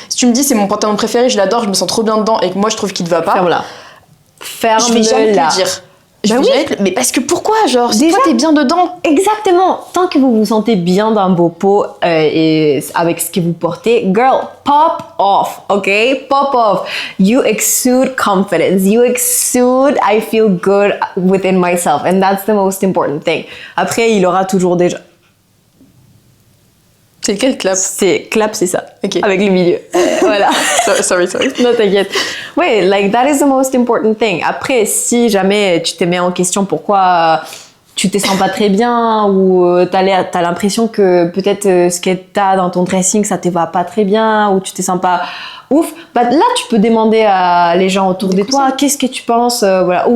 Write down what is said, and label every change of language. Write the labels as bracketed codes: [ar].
[fr] Si tu me dis, c'est mon pantalon préféré, je l'adore, je me sens trop bien dedans et que moi, je trouve qu'il te va pas. Ferme-la. Je vais jamais te le dire. Mais parce que pourquoi, genre, déjà, toi t'es bien dedans. Exactement. Tant que vous vous sentez bien dans vos peaux et avec ce que vous portez, [en] girl, pop off, [fr] ok? [en] Pop off. You exude confidence. You exude I feel good within myself. And that's the most important thing. [fr] Après, il aura toujours déjà... C'est quel clap? Clap, c'est ça. Ok. Avec le milieu. Voilà. [en] sorry. [fr] Non, t'inquiète. [en] Oui, like, that is the most important thing. [fr] Après, si jamais tu te mets en question pourquoi tu te sens pas très bien ou t'as l'impression que peut-être ce que t'as dans ton dressing, ça te va pas très bien ou tu te sens pas ouf, bah là, tu peux demander à les gens autour de toi, qu'est-ce que tu penses, voilà.